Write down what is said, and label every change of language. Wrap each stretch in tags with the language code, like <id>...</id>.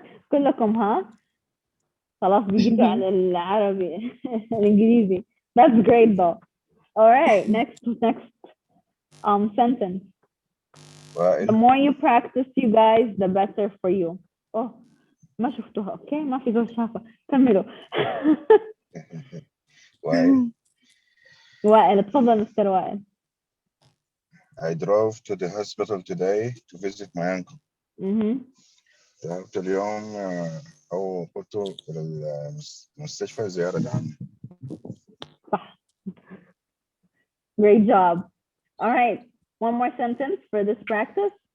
<ar>كلكم ها؟ خلاص بيجيتوا على العربي الإنجليزي.</ar> <en>That's great though. All right, next sentence. The more you practice, you guys, the better for you.</en> <ar>Oh, ما شفتوها. Okay, ما في زول شافها. كملوا. وائل تفضل مستر وائل.</ar> <en>I drove to the hospital today to visit my uncle.</en> <ar>ذهبت اليوم أو قلت إلى المستشفى زيارة عمي. صح.</ar> <en>Great job. All right, one more sentence for this practice.</en>